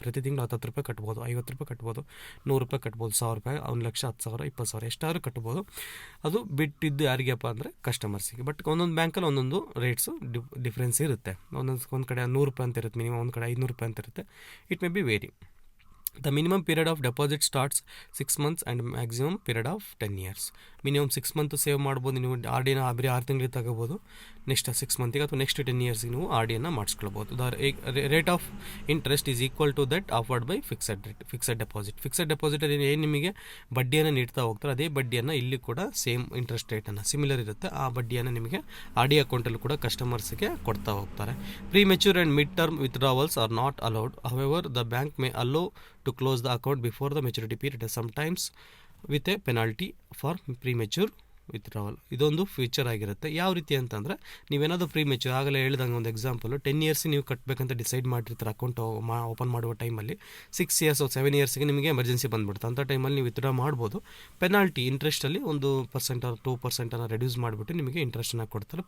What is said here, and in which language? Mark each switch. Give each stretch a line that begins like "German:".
Kannada: ಪ್ರತಿ ತಿಂಗಳು 10 ರೂಪಾಯಿ ಕಟ್ಬೋದು, 50 ರೂಪಾಯಿ ಕಟ್ಬೋದು, 100 ರೂಪಾಯಿ ಕಟ್ಬೋದು, 1000 ರೂಪಾಯಿ, 1 ಲಕ್ಷ, 10,000, 20,000 ಎಷ್ಟಾದರೂ ಕಟ್ಬೋದು. ಅದು ಬಿಟ್ಟಿದ್ದು ಯಾರಿಗಪ್ಪ ಅಂದರೆ ಕಸ್ಟಮರ್ಸಿಗೆ. ಬಟ್ ಒಂದೊಂದು ಬ್ಯಾಂಕಲ್ಲಿ ಒಂದೊಂದು ರೇಟ್ಸು ಡಿಫ್ರೆನ್ಸ್ ಇರುತ್ತೆ. ಒಂದು ಕಡೆ 100 ರೂಪಾಯಿ ಅಂತ ಇರುತ್ತೆ ಮಿನಿಮಮ್, ಒಂದು ಕಡೆ 500 ರೂಪಾಯಿ ಅಂತ ಇರುತ್ತೆ.
English: It may be vary. The minimum period of deposit starts 6 months and maximum period of 10 years.
Kannada: Minimum 6 month save ಮಾಡ್ಬೋದು ನೀವು. ಆರ್ ಡಿನ ಬರೀ 6 ತಿಂಗಳಿಗೆ ತಗೋಬೋದು, ನೆಕ್ಸ್ಟ್ 6 ಮಂತಿಗೆ ಅಥವಾ ನೆಕ್ಸ್ಟ್ 10 ಇಯರ್ಸ್ಗೆ ನೀವು R ಡಿಯನ್ನು ಮಾಡಿಸ್ಕೊಳ್ಬೋದು.
English: The rate of interest is equal to that offered by fixed deposit.
Kannada: Fixed ಡೆಪಾಸಿಟಲ್ಲಿ ಏನು ನಿಮಗೆ ಬಡ್ಡಿಯನ್ನು ನೀಡ್ತಾ ಹೋಗ್ತಾರೆ, ಅದೇ ಬಡ್ಡಿಯನ್ನು ಇಲ್ಲಿ ಕೂಡ ಸೇಮ್ ಇಂಟ್ರೆಸ್ಟ್ ರೇಟನ್ನು ಸಿಮಿಲರ್ ಇರುತ್ತೆ, ಆ ಬಡ್ಡಿಯನ್ನು ನಿಮಗೆ ಆರ್ ಡಿ ಅಕೌಂಟಲ್ಲಿ ಕೂಡ ಕಸ್ಟಮರ್ಸ್ಗೆ ಕೊಡ್ತಾ ಹೋಗ್ತಾರೆ.
English: Premature and mid term withdrawals are not allowed. However the bank may allow to close the account before the maturity period, sometimes with a penalty for premature withdrawal.
Kannada: ಇದೊಂದು feature ಆಗಿರುತ್ತೆ. ಯಾವ ರೀತಿ ಅಂತಂದರೆ, ನೀವೇನಾದರೂ ಪ್ರೀ ಮೆಚ್ಯೂರ್, ಆಗಲೇ ಹೇಳಿದಂಗೆ ಒಂದು ಎಕ್ಸಾಂಪಲ್ 10 ಇಯರ್ಸ್ ನೀವು ಕಟ್ಟಬೇಕಂತ ಡಿಸೈಡ್ ಮಾಡಿರ್ತಾರೆ ಅಕೌಂಟ್ ಓಪನ್ ಮಾಡುವ ಟೈಮಲ್ಲಿ. 6 ಇಯರ್ಸ್ 7 ಇಯರ್ಸ್ಗೆ ನಿಮಗೆ ಎಮರ್ಜೆನ್ಸಿ ಬಂದುಬಿಡುತ್ತೆ. ಅಂಥ ಟೈಮಲ್ಲಿ ನೀವು ವಿತ್ಡ್ರಾ ಮಾಡ್ಬೋದು. ಪೆನಾಲ್ಟಿ ಇಂಟ್ರೆಸ್ಟಲ್ಲಿ 1% 2% ರೆಡ್ಯೂಸ್ ಮಾಡಿಬಿಟ್ಟು ನಿಮಗೆ ಇಂಟ್ರೆಸ್ಟನ್ನು ಕೊಡ್ತಾರೆ.